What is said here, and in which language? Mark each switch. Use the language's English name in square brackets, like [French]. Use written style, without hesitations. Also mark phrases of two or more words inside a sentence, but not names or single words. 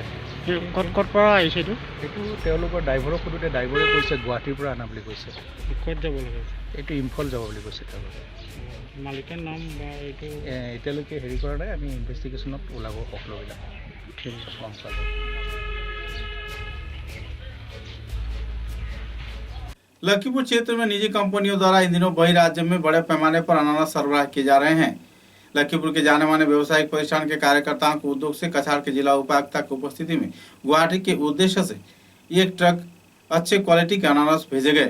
[Assamese] ক'ত পৰা আহিছে এইটো? সেইটো তেওঁলোকৰ ড্ৰাইভাৰক সোধোতে ড্ৰাইভাৰে কৈছে গুৱাহাটীৰ পৰা অনা বুলি কৈছে। ক'ত যাব লাগে? এইটো ইম্ফল যাব বুলি কৈছে তেওঁলোকে। মালিকৰ নাম বা এইটো এতিয়ালৈকে হেৰি কৰা নাই, আমি ইনভেষ্টিগেশ্যনত ওলাব সকলোবিলাক গম পাব। [Hindi] लखीमपुर क्षेत्र में निजी कंपनियों द्वारा इन दिनों बही राज्य में बड़े पैमाने पर अनानास सरबराह किए जा रहे हैं। लखीमपुर के जाने माने व्यवसायिक प्रतिष्ठान के कार्यकर्ताओं को उद्योग से कछार के जिला उपायुक्त की उपस्थिति में गुवाहाटी के उद्देश्य से एक ट्रक अच्छे क्वालिटी के अनानास भेजे गए।